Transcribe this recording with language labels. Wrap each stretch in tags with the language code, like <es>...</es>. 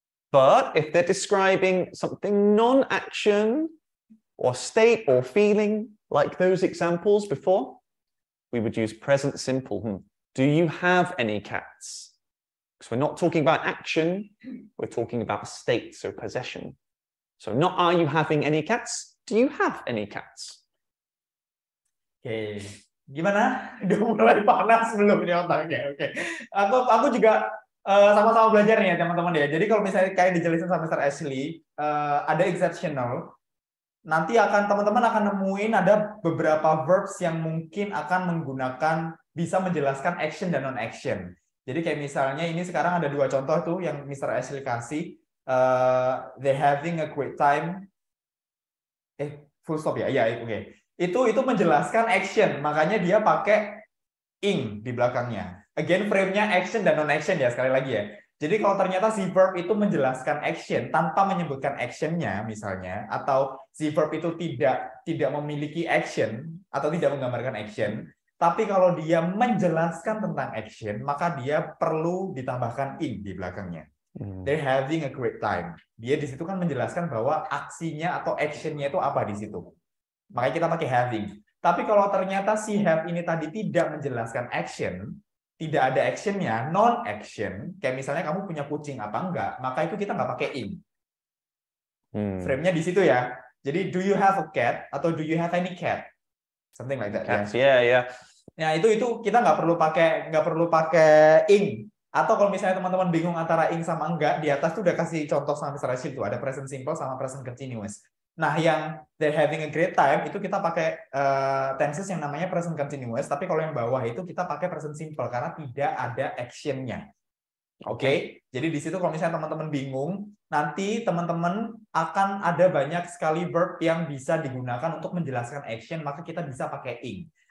<en>But if they're describing something non-action or state or feeling, like those examples before, we would use present simple. Do you have any cats? Because we're not talking about action, we're talking about state, so possession. So not are you having any cats? Do you have any cats?</en> <id>Oke, gimana? Udah mulai panas belum di otaknya? Oke, aku juga sama-sama belajar nih ya teman-teman ya. Jadi kalau misalnya kayak dijelasin sama Mr. Ashley, ada exceptional. Nanti teman-teman akan nemuin ada beberapa verbs yang mungkin akan bisa menjelaskan action dan non-action. Jadi kayak misalnya ini sekarang ada 2 contoh tuh yang Mr. Ashley kasih.</id> <en>They having a great time. Full stop</en> <id>ya? Iya, oke. Itu menjelaskan action, makanya dia pakai ing di belakangnya. Again, frame-nya action dan non-action ya, sekali lagi ya. Jadi kalau ternyata si verb itu menjelaskan action tanpa menyebutkan action-nya misalnya, atau si verb itu tidak memiliki action atau tidak menggambarkan action, tapi kalau dia menjelaskan tentang action, maka dia perlu ditambahkan ing di belakangnya.</id> <en>They're having a great time.</en> <id>Dia di situ kan menjelaskan bahwa aksinya atau action-nya itu apa di situ. Makanya kita pakai having. Tapi kalau ternyata si have ini tadi tidak menjelaskan action, tidak ada action-nya, non-action, kayak misalnya kamu punya kucing apa enggak, maka itu kita nggak pakai ing. Frame-nya di situ ya. Jadi</id> <en>do you have a cat</en> <id>atau</id> <en>do you have any cat? Something like that. Cats, yeah.</en> <id>Nah, itu kita nggak perlu pakai ing. Atau kalau misalnya teman-teman bingung antara ing sama enggak, di atas tuh udah kasih contoh sama Mr. Rashid tuh, ada present simple sama present continuous. Nah, yang</id> <en>they're having a great time</en> <id>itu kita pakai tenses yang namanya present continuous, tapi kalau yang bawah itu kita pakai present simple karena tidak ada action-nya. Oke. Jadi di situ kalau misalnya teman-teman bingung, nanti teman-teman akan ada banyak sekali verb yang bisa digunakan untuk menjelaskan action, maka kita bisa pakai ing.</id>